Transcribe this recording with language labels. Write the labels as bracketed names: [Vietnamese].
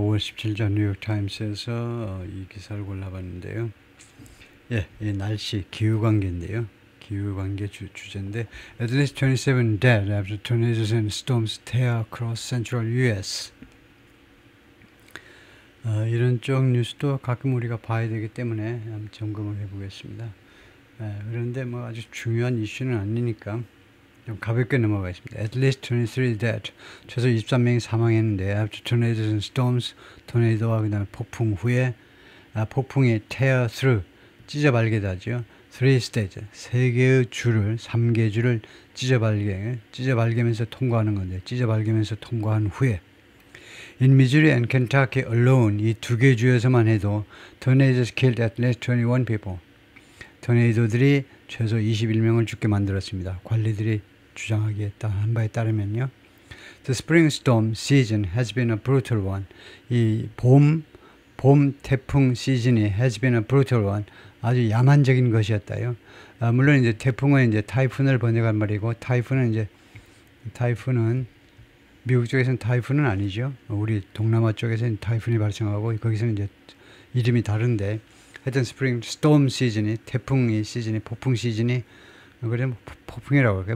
[Korean] 5월 17일 뉴욕타임스에서 이 기사를 골라봤는데요. 예, 이 날씨, 기후관계인데요. 기후관계 주제인데, [English] At least 27 dead after tornadoes and storms tear across central US. [Korean] 이런 쪽 뉴스도 가끔 우리가 봐야 되기 때문에 한번 점검을 해보겠습니다. 그런데 뭐 아주 중요한 이슈는 아니니까 좀 가볍게 넘어가겠습니다. [English] At least 23 dead. [Korean] 최소 23명이 사망했는데 [English] after tornadoes and storms, [Korean] 토네이도와 그 다음에 폭풍 후에 폭풍이 tear through, 찢어발개다죠. 3 states, 3개의 줄을, 3개 줄을 찢어발개면서 통과하는 건데 찢어발개면서 통과한 후에 [English] In Missouri and Kentucky alone, 이 두 개 주에서만 해도 tornadoes killed at least 21 people. [Korean] 토네이도들이 최소 21명을 죽게 만들었습니다. 관리들이 주장하기에 한 바에 따르면요. [English] The spring storm season has been a brutal one. [Korean] 이 봄 태풍 시즌이 [English] has been a brutal one. [Korean] 아주 야만적인 것이었다요. 물론 이제 태풍은 이제 타이푼을 번역한 말이고 타이푼은 미국 쪽에서는 타이푼은 아니죠. 우리 동남아 쪽에서는 타이푼이 발생하고 거기서는 이제 이름이 다른데 하여튼 스프링 스톰 시즌이 태풍 시즌이 폭풍 시즌이 그래 폭풍이라고 할까요?